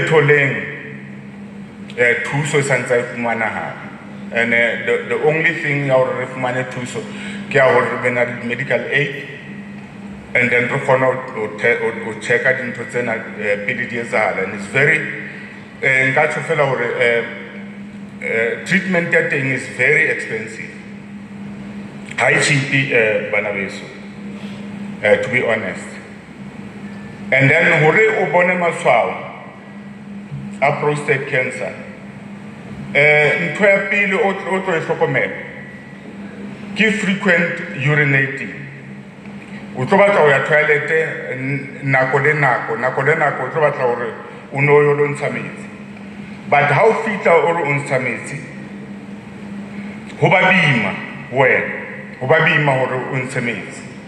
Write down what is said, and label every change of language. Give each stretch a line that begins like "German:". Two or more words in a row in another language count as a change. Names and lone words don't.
Southern Sotho: tholeng thuso santsa e fumanahala,
English: and the only thing
Southern Sotho: ya hore re fumane thuso ke ya hore re be na le
English: medical aid, and then
Southern Sotho: re kgona ho checka dintho tsena pele di etsahala,
English: and it's very
Southern Sotho: nka tjho fela hore
English: treatment
Southern Sotho: ya teng
English: is very expensive, high cheap
Southern Sotho: bana beso,
English: to be honest. And then
Southern Sotho: hore o bone matshwao a
English: prostate cancer,
Southern Sotho: ntho ya pele o tlo e hlokomela ke
English: frequent urinating.
Southern Sotho: O tlo batla ho ya toilet nako le nako o tlo batla hore o no yo lo ntsha metsi, but ha o fitla o re o ntsha metsi ho ba boima wena, ho ba boima hore o ntshe metsi,